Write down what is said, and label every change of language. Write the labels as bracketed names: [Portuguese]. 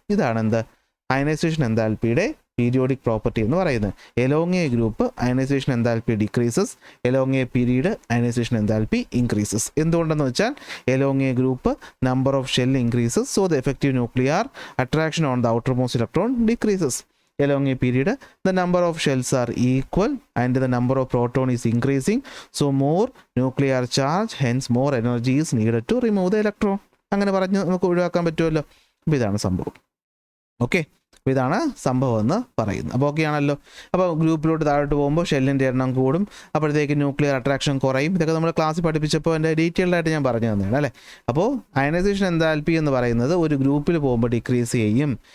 [Malayalam] ഇതാണ് എന്ത്, ionisation എൻതാൽപ്പിയുടെ periodic property എന്ന് പറയുന്നത്. [English] Along a group ionization enthalpy decreases, along a period ionization enthalpy increases. എന്തുകൊണ്ടെന്ന് വെച്ചാൽ along a group number of shell increases, so the effective nuclear attraction on the outermost electron decreases. Along a period, the number of shells are equal and the number of proton is increasing, so more nuclear charge, hence more energy is needed to remove the electron. [Malayalam] അങ്ങനെ പറഞ്ഞ് നമുക്ക് ഒഴിവാക്കാൻ പറ്റുമല്ലോ. അപ്പോൾ ഇതാണ് സംഭവം. Okay, അപ്പോൾ ഇതാണ് സംഭവം എന്ന് പറയുന്നത്. അപ്പോൾ ഓക്കെ ആണല്ലോ. അപ്പോൾ ഗ്രൂപ്പിലോട്ട് താഴോട്ട് പോകുമ്പോൾ ഷെല്ലിൻ്റെ എണ്ണം കൂടും, അപ്പോഴത്തേക്ക് ന്യൂക്ലിയർ അട്രാക്ഷൻ കുറയും. ഇതൊക്കെ നമ്മൾ ക്ലാസ്സിൽ പഠിപ്പിച്ചപ്പോൾ എൻ്റെ ഡീറ്റെയിൽഡായിട്ട് ഞാൻ പറഞ്ഞു തന്നെയാണ് അല്ലേ. അപ്പോൾ അയണൈസേഷൻ എൻതാൽപ്പി എന്ന് പറയുന്നത് ഒരു ഗ്രൂപ്പിൽ പോകുമ്പോൾ ഡിക്രീസ് ചെയ്യും.